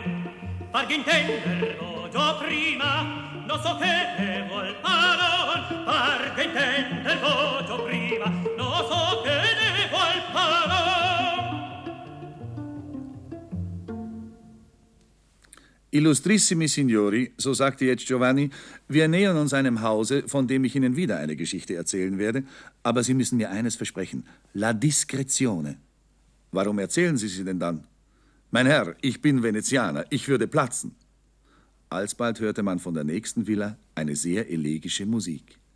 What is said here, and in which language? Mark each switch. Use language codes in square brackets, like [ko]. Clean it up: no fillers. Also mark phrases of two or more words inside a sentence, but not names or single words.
[it] Far che intenderlo già prima, non so che ne vuol paron. Far che intenderlo già prima, non so che ne vuol paron. Illustrissimi Signori, [de] so sagte jetzt Giovanni, wir nähern uns einem Hause, von dem ich Ihnen wieder eine Geschichte erzählen werde, aber Sie müssen mir eines versprechen, [it] la discrezione. [de] Warum erzählen Sie sie denn dann? Mein Herr, ich bin Venezianer, ich würde platzen. Alsbald hörte man von der nächsten Villa eine sehr elegische Musik.